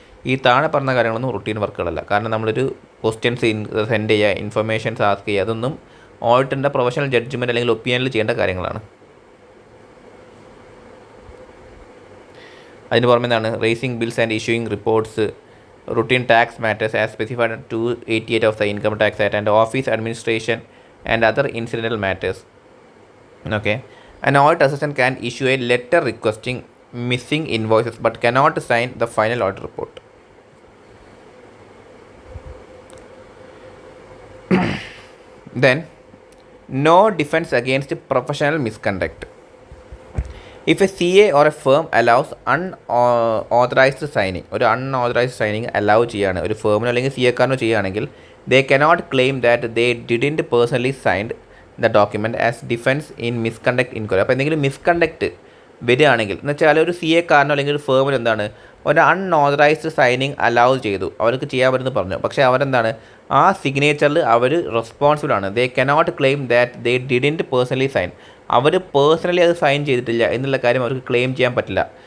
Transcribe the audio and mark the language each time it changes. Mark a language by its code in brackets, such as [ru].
[ml] ഈ താഴെ പറഞ്ഞ കാര്യങ്ങളൊന്നും റുട്ടീൻ വർക്കുകളല്ല. കാരണം നമ്മളൊരു ക്വസ്റ്റ്യൻസ് സെൻഡ് ചെയ്യുക, ഇൻഫർമേഷൻസ് ആസ്ക് ചെയ്യുക, അതൊന്നും ഓഡിറ്റിൻ്റെ പ്രൊഫഷണൽ ജഡ്ജ്മെൻറ്റ് അല്ലെങ്കിൽ ഒപ്പീനിയനിൽ ചെയ്യേണ്ട കാര്യങ്ങളാണ്. അതിന് പുറമെ എന്താണ്, [en] Raising bills and issuing reports, routine tax matters as specified 288 of the income tax act and office administration and other incidental matters. Okay, an audit assistant can issue a letter requesting missing invoices but cannot sign the final audit report. Then, no defense against professional misconduct. If a CA or a firm allows unauthorized signing, [ml] ഒരു unauthorized signing allow ചെയ്യാണ് ഒരു Firmino അല്ലെങ്കിൽ CA കാരനോ ചെയ്യുകയാണെങ്കിൽ, [en] they cannot claim that they didn't personally signed the document as defence in misconduct inquiry. [ml] അപ്പോൾ എന്തെങ്കിലും misconduct വരികയാണെങ്കിൽ എന്ന് വെച്ചാൽ ഒരു CA കാരനോ അല്ലെങ്കിൽ ഒരു ഫേമിൽ എന്താണ് ഒരു അൺഓതറൈസ്ഡ് സൈനിങ് അലൗ ചെയ്തു, അവർക്ക് ചെയ്യാൻ പറ്റുമെന്ന് പറഞ്ഞു. പക്ഷേ അവരെന്താണ് ആ സിഗ്നേച്ചറിൽ അവർ റെസ്പോൺസിബിൾ ആണ്. [en] They cannot claim that they didn't personally sign. [ml] Our personally അത് സൈൻ ചെയ്തിട്ടില്ല എന്നുള്ള കാര്യം അവർക്ക് ക്ലെയിം ചെയ്യാൻ പറ്റില്ല.